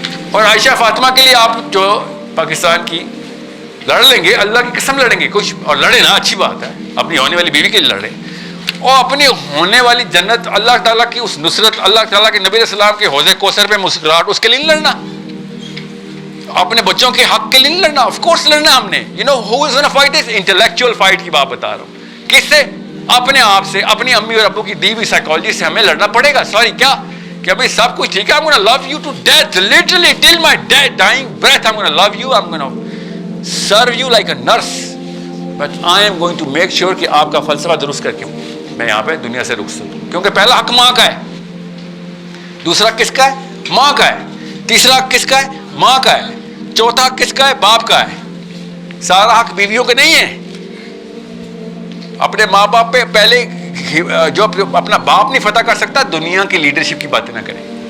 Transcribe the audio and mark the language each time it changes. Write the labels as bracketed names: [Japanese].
[Urdu] اور عائشہ فاطمہ کے لیے آپ جو پاکستان کی لڑ لیں گے, اللہ کی قسم لڑیں گے کچھ, اور لڑے نا اچھی بات ہے, اپنی ہونے والی بیوی کے لیے لڑے, اور اپنی ہونے والی جنت اللہ تعالیٰ کی اس نصرت, اللہ تعالیٰ کے نبی علیہ السلام کے حوض کوثر پہ مسکراہٹ, اس کے لیے لڑنا. اپنے بچوں کے حق کے لیے نہیں لڑنا, آف کورس لڑنا ہم نے. [English] you know who is gonna fight is intellectual fight [Urdu] کی بات بتا رہا ہوں. کس سے؟ اپنے آپ سے, اپنی امی اور ابو کی دی ہوئی سائیکالوجی سے ہمیں لڑنا پڑے گا. سوری کیا کہ ابھی سب کچھ ٹھیک ہے, [English] I'm gonna love you to death, literally till my dying breath I'm gonna love you, I'm gonna serve you like a nurse, but I am going to make sure [Urdu] کہ آپ کا فلسفہ درست کر کے میں یہاں پہ دنیا سے رخ سکوں. کیونکہ پہلا حق ماں کا ہے, دوسرا کس کا ہے؟ ماں کا ہے, تیسرا کس کا ہے؟ ماں کا ہے, چوتھا کس کا ہے؟ باپ کا ہے. سارا حق بیویوں کے نہیں ہے. اپنے ماں باپ پہ پہلے جو اپنا باپ نہیں فتح کر سکتا, دنیا کی لیڈرشپ کی باتیں نہ کریں.